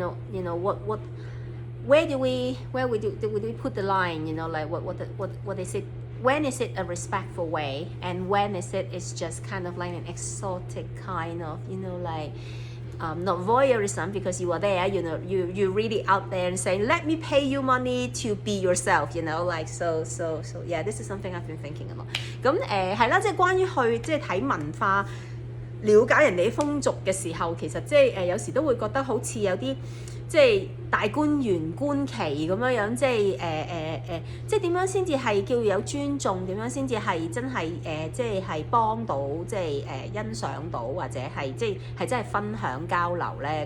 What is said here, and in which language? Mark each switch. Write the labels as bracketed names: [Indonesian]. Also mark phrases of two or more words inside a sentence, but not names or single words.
[English] where do we put the line, what is it, when is it a respectful way, and when is it's just kind of like an exotic kind of not voyeurism, because you are there, you're really out there and saying, let me pay you money to be yourself, so yeah, this is something I've been thinking a lot. [Cantonese] 咁係啦，即係關於去睇文化、了解人哋啲風俗嘅時候，其實有時都會覺得好似有啲大觀園觀奇咁樣，即係點樣先至係叫有尊重，點樣先至係真係係幫到，欣賞到，或者係真係分享交流咧？